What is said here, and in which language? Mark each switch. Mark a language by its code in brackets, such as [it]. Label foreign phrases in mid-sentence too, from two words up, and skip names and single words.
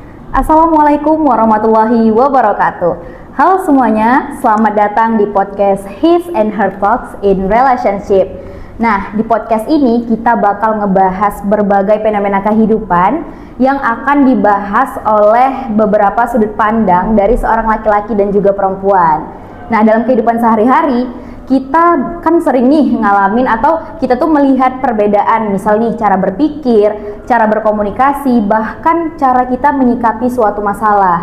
[ar] السلام عليكم ورحمة الله وبركاته. [id] Halo semuanya, selamat datang di podcast His and Her Talks in Relationship. Nah, di podcast ini kita bakal ngebahas berbagai fenomena kehidupan yang akan dibahas oleh beberapa sudut pandang dari seorang laki-laki dan juga perempuan. Nah, dalam kehidupan sehari-hari kita kan sering nih ngalamin atau kita tuh melihat perbedaan, misal nih cara berpikir, cara berkomunikasi, bahkan cara kita menyikapi suatu masalah.